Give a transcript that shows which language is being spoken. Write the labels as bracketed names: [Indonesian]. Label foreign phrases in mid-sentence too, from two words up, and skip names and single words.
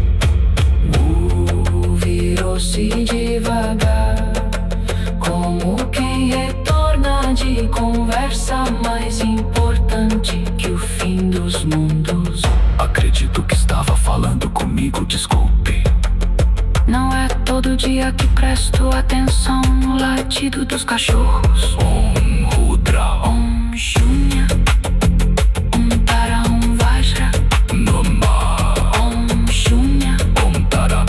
[Portuguese] Virou-se devagar, como quem retorna de conversa mais importante que o fim dos mundos. Acredito que estava falando comigo, desculpe. dia que presto atenção no latido dos cachorros. [Sanskrit] Om Rudra, Om Shunya, Om Tara, Om Vajra, Namah, Om Shunya, Om Tara,